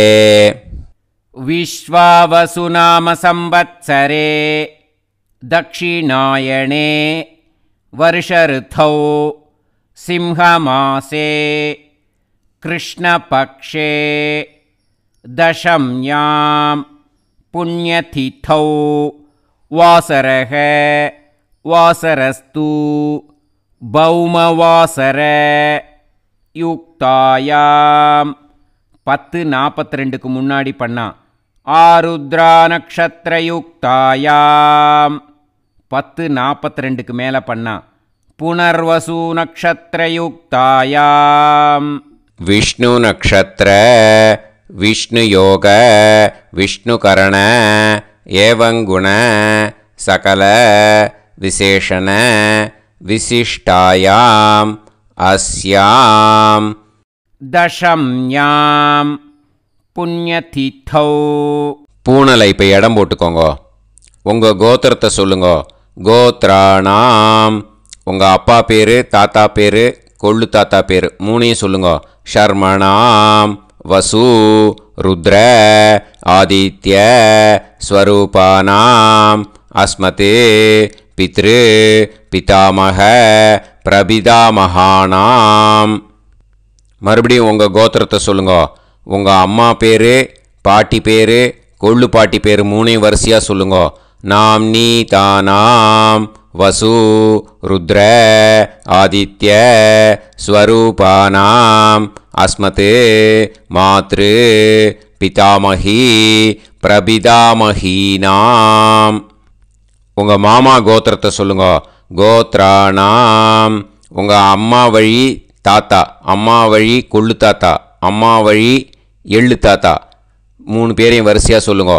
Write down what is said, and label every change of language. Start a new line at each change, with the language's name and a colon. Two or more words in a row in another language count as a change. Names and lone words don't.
Sanskrit: विश्वावसुनाम संवत्सरे दक्षिणायणे वर्षऋतौ सिंहमासे कृष्णपक्षे दशम्यां पुण्यतिथौ वासरः वासरस्तु भौमवासर युक्तायां
Tamil: 10:42க்கு முன்னாடி பண்ணா.
Sanskrit: आर्द्रा नक्षत्र युक्तायाम्
Tamil: 10:42க்கு மேலே பண்ணா.
Sanskrit: पुनर्वसु नक्षत्र युक्तायाम् विष्णु नक्षत्र विष्णु योग विष्णु करण एवं गुण सकल विशेषण विशिष्टायाम अस्याम दशम्याम पुण्यतिथौ.
Tamil: பூனலை இப்போ இடம் போட்டுக்கோங்க. உங்கள் கோத்திரத்தை சொல்லுங்க. கோத்ராணாம் உங்கள் அப்பா பேர் தாத்தா பேர் கொள்ளு தாத்தா பேர் 3 சொல்லுங்க.
Sanskrit: शर्मणाम वसु रुद्र आदित्य स्वरूपानाम अस्मते पितृ पितामह प्रपितामहानाम.
Tamil: மறுபடியும் உங்கள் கோத்திரத்தை சொல்லுங்க. உங்கள் அம்மா பேர் பாட்டி பேர் கொள்ளு பாட்டி பேர் 3 வரிசையாக சொல்லுங்க.
Sanskrit: नाम्नी तानां वसु रुद्र आदित्य स्वरूपानां अस्मते मातृ पितामही प्रपितामहीनाम्.
Tamil: உங்கள் மாமா கோத்திரத்தை சொல்லுங்க. கோத்ராணாம். உங்கள் அம்மா வழி தாத்தா, அம்மா வழி கொள்ளு தாத்தா, அம்மா வழி எள்ளு தாத்தா, 3 பேரையும் வரிசையாக சொல்லுங்க.